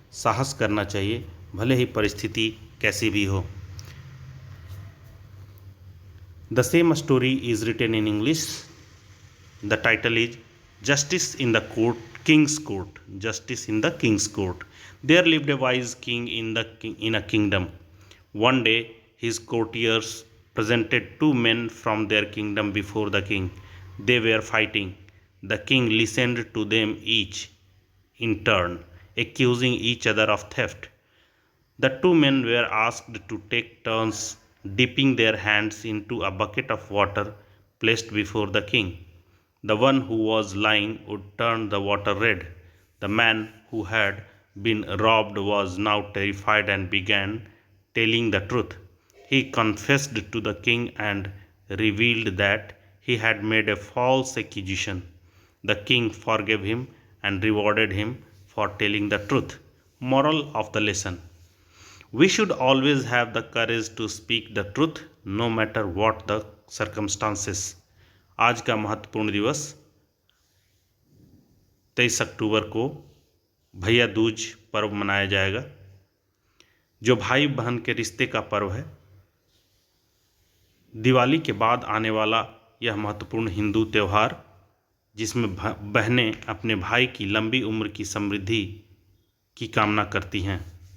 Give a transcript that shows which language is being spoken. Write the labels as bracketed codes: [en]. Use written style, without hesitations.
[hi] साहस करना चाहिए, भले ही परिस्थिति कैसी भी हो। [en] The same story is written in English. The title is justice in the court, king's court. Justice in the king's court. There lived a wise king in a kingdom. One day his courtiers presented two men from their kingdom before the king. They were fighting. The king listened to them each in turn, accusing each other of theft. The two men were asked to take turns dipping their hands into a bucket of water placed before the king. The one who was lying would turn the water red. The man who had been robbed was now terrified and began telling the truth. He confessed to the king and revealed that he had made a false accusation. The king forgave him and rewarded him for telling the truth. Moral of the lesson: we should always have the courage to speak the truth no matter what the circumstances. [hi] आज का महत्वपूर्ण दिवस 23 अक्टूबर को भैया दूज पर्व मनाया जाएगा, जो भाई बहन के रिश्ते का पर्व है। दिवाली के बाद आने वाला यह महत्वपूर्ण हिंदू त्यौहार, जिसमें बहनें अपने भाई की लंबी उम्र की समृद्धि की कामना करती हैं।